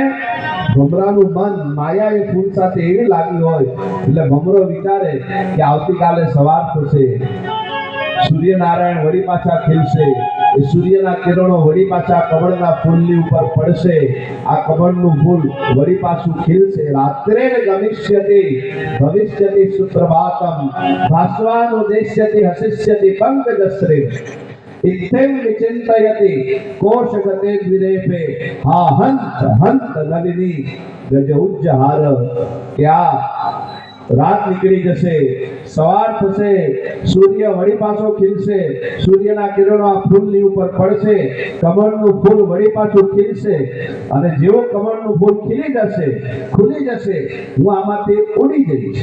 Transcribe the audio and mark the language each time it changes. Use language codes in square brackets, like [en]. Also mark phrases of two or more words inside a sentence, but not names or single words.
[gu] ભમરાનું મન માયા એ ફૂલ સાથે એવી લાગી હોય એટલે ભમરો વિચારે કે આવતીકાલે સવાર થશે, સૂર્યનારાયણ વળી પાછા ખીલશે, એ સૂર્યના કિરણો વળી પાછા કમળના ફૂલની ઉપર પડશે, આ કમળનું ફૂલ વળી પાછું ખીલશે. [sa] रात्रे गमिष्यति भविष्यति सुप्रभातम् भास्वानुदेश्यति हसिष्यति पंकजश्री इत्थं विचिन्तयति कोशगते द्विरेपे हा हंत हंत नलिनी गज उज्जहार. [gu] क्या રાત નીકળી જશે, સવાર થશે, સૂર્ય વળી પાછો ખીલશે, સૂર્યના કિરણો આ ફૂલની ઉપર પડશે, કમળનું ફૂલ વળી પાછું ખીલશે, અને જેવો કમળનું ફૂલ ખીલી જશે, ખુલી જશે, હું આમાંથી ઉડી જઈશ.